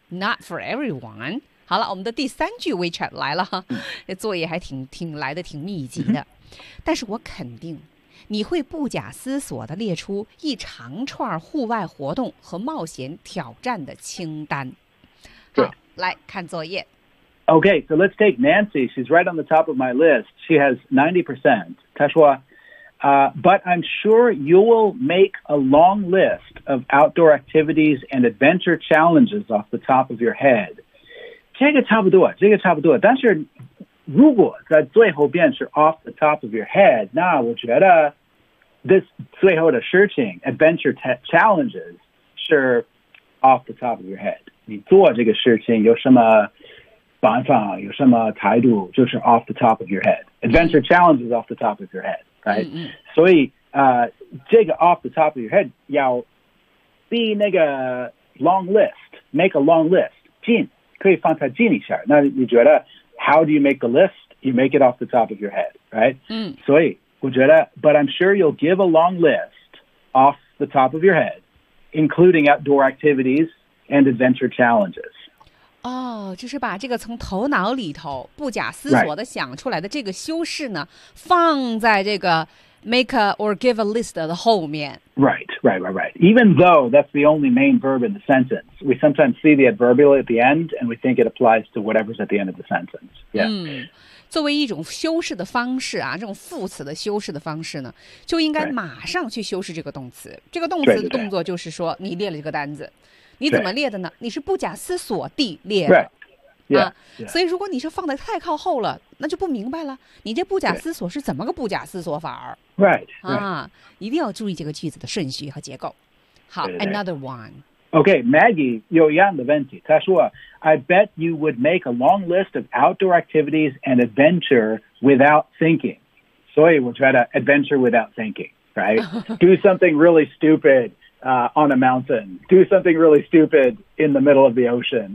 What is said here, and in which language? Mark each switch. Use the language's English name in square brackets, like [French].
[English] Not for everyone. [Chinese] 好了，我们的第三句 WeChat 来了哈，这、mm-hmm. 作业还挺来的挺密集的， mm-hmm. 但是我肯定。你会不假思索地列出一长串户外活动和冒险挑战的清单。好，来看作业。 [English] Okay, so let's take Nancy. She's right on the top of my list. She has 90%. [Chinese] 她说, [English] but I'm sure you will make a long list of outdoor activities and adventure challenges off the top of your head. [Chinese] 这个差不多，这个差不多，但是如果在最后边是 [English] off the top of your head, [Chinese] 那我觉得 this 最后的事情 [English] adventure challenges [Chinese] 是 off the top of your head. 你做这个事情有什么办法有什么态度就是 [English] off the top of your head. Adventure challenges off the top of your head, right? Mm-hmm. [Chinese] 所以、这个 [English] off the top of your head [Chinese] 要 be 那个 long list, [English] make a long list, [Chinese] 进可以放它进一下。那你觉得 [English] How do you make a list? You make it off the top of your head, right?、 Mm. [Chinese] 所以我觉得 [English] but I'm sure you'll give a long list off the top of your head, including outdoor activities and adventure challenges. [Chinese] 哦、oh, ，就是把这个从头脑里头不假思索的想出来的这个修饰呢， [English] right. [Chinese] 放在这个 [English] make a or give a list [Chinese] 的后面。 [English] Right, right, right, right. Even though that's the only main verb in the sentence, we sometimes see the adverbial at the end and we think it applies to whatever's at the end of the sentence. Yeah. [Chinese] 作为一种修饰的方式啊，这种副词的修饰的方式呢，就应该马上去修饰这个动词。 [English] Right. [Chinese] 这个动词的动作就是说你列了这个单子。你怎么列的呢？你是不假思索地列的。 [English] Right. Yeah. 啊、 yeah. [Chinese] 所以如果你是放得太靠后了，那就不明白了。你这不假思索是怎么个不假思索法儿？ [English] Right. [Chinese] 啊，一定要注意这个句子的顺序和结构。 [English] 好 ，another one. Okay, Maggie, [Chinese] 有一样的问题。他说 [English] ，I bet you would make a long list of outdoor activities and adventure without thinking. [Chinese] 所以我觉得 [English] adventure without thinking, right? Do something really stupid. On a mountain, do something really stupid in the middle of the ocean.